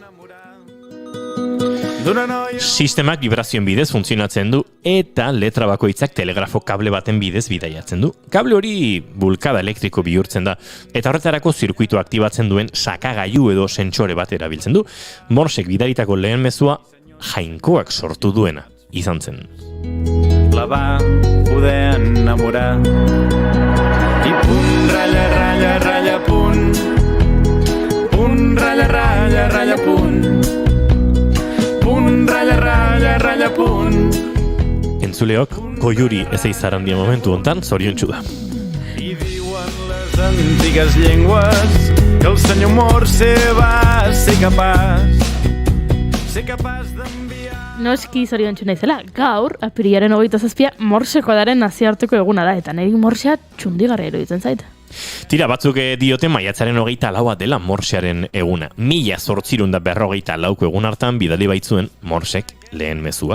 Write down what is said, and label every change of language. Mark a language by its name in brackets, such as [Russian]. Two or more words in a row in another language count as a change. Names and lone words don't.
[Basque] Sistemak vibrazioen bidez funtzionatzen du eta letra bakoitzak telegrafo kable baten bidez bidaiatzen du. Kable hori bulkada elektriko bihurtzen da eta horretarako zirkuitu aktibatzen duen sakagailu edo sentsore bat erabiltzen du. Morsek bidalitako lehen mezua Jainkoak sortu duena izan zen. [Catalan] La va poder enamorar i punt, ratlla, ratlla, ratlla, punt. Punt, ratlla, ratlla, ratlla, punt. Punt, ratlla, ratlla, ratlla, punt. [Basque] Entzuleok, Goiuri ez eizarandia momentu hontan zoriontsu da. [Catalan] I diuen les antigues llengües que el senyor Morse va ser capaç d'enviar. [Basque] Noski zoriontsu naizela, gaur, apirilaren 27a Morseko daren nazioarteko eguna da, eta niri Morsea txundigarria iruditzen zait. Tira, batzuk diote maiatzaren 24 dela Morsearen eguna. 1854 egun hartan bidali baitzuen Morsek lehen mezua.